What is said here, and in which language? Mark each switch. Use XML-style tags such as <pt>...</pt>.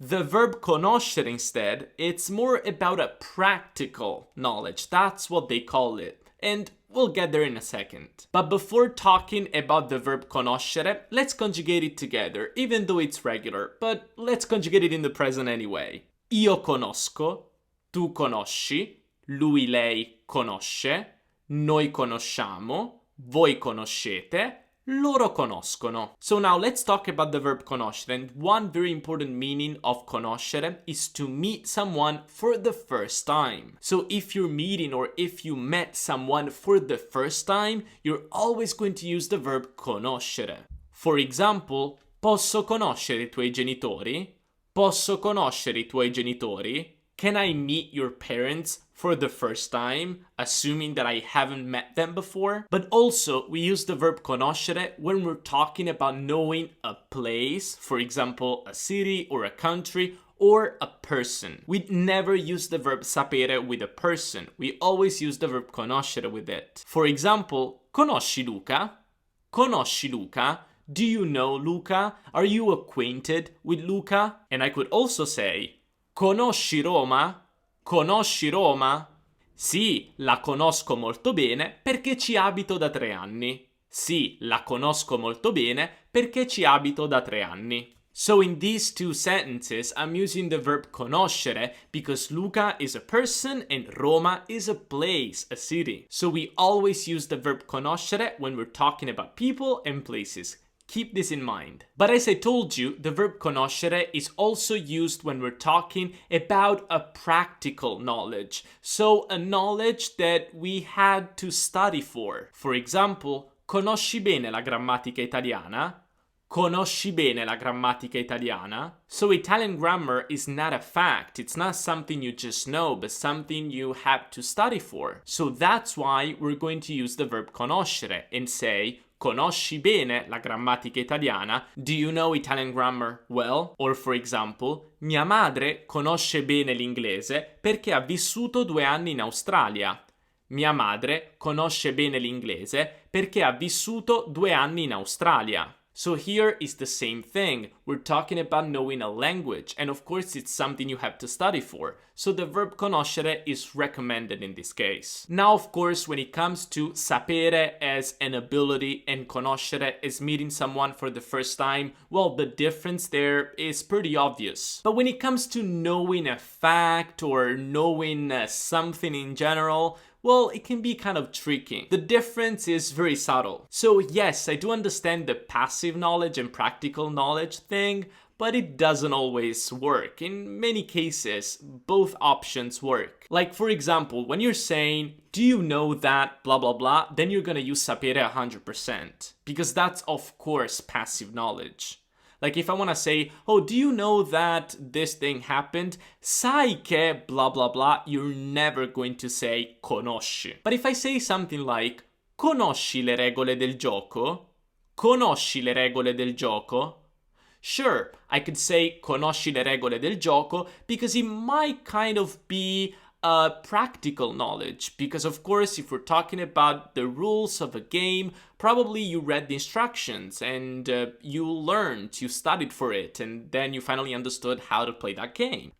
<en>The verb conoscere instead, it's more about a practical knowledge. That's what they call it. And we'll get there in a second. But before talking about the verb conoscere, let's conjugate it together, even though it's regular. But let's conjugate it in the present anyway.</en> <it>Io conosco, tu conosci, lui, lei conosce, noi conosciamo, voi conoscete, loro conoscono.</it> <en>So now let's talk about the verb conoscere. And one very important meaning of conoscere is to meet someone for the first time. So if you're meeting or if you met someone for the first time, you're always going to use the verb conoscere. For example,</en> <it>posso conoscere I tuoi genitori? Posso conoscere I tuoi genitori?</it> <en>can I meet your parents for the first time, assuming that I haven't met them before? But also, we use the verb conoscere when we're talking about knowing a place, for example, a city or a country, or a person. We never use the verb sapere with a person. We always use the verb conoscere with it. For example,</en> <it>conosci Luca? Conosci Luca?</it> <en>Do you know Luca? Are you acquainted with Luca? And I could also say,</en> <it>conosci Roma? Conosci Roma? Sì, la conosco molto bene perché ci abito da 3 anni. Sì, la conosco molto bene perché ci abito da 3 anni.</it> <en>So in these two sentences, I'm using the verb conoscere because Luca is a person and Roma is a place, a city. So we always use the verb conoscere when we're talking about people and places. Keep this in mind. But as I told you, the verb conoscere is also used when we're talking about a practical knowledge. So a knowledge that we had to study for. For example,</en> <it>conosci bene la grammatica italiana? Conosci bene la grammatica italiana?</it> <en>So Italian grammar is not a fact. It's not something you just know, but something you have to study for. So that's why we're going to use the verb conoscere and say,</en> <it>conosci bene la grammatica italiana?</it> <en>Do you know Italian grammar well? Or for example,</en> <it>mia madre conosce bene l'inglese perché ha vissuto 2 anni in Australia. Mia madre conosce bene l'inglese perché ha vissuto 2 anni in Australia.</it> <en>So here is the same thing. We're talking about knowing a language, and of course it's something you have to study for. So the verb conoscere is recommended in this case. Now, of course, when it comes to sapere as an ability and conoscere as meeting someone for the first time, well, the difference there is pretty obvious. But when it comes to knowing a fact or knowing something in general, well, it can be kind of tricky. The difference is very subtle. So yes, I do understand the passive knowledge and practical knowledge thing, but it doesn't always work. In many cases, both options work. Like for example, when you're saying, do you know that blah blah blah, then you're gonna use sapere 100%. Because that's of course passive knowledge. Like if I want to say, oh, do you know that this thing happened?</en> <it>Sai che</it> <en>blah blah blah, you're never going to say conosci. But if I say something like,</en> <it>conosci le regole del gioco? Conosci le regole del gioco?</it> <en>Sure, I could say</en> <it>conosci le regole del gioco</it> <en>because it might kind of be practical knowledge, because of course if we're talking about the rules of a game, probably you read the instructions and you learned, you studied for it, and then you finally understood how to play that game.</en>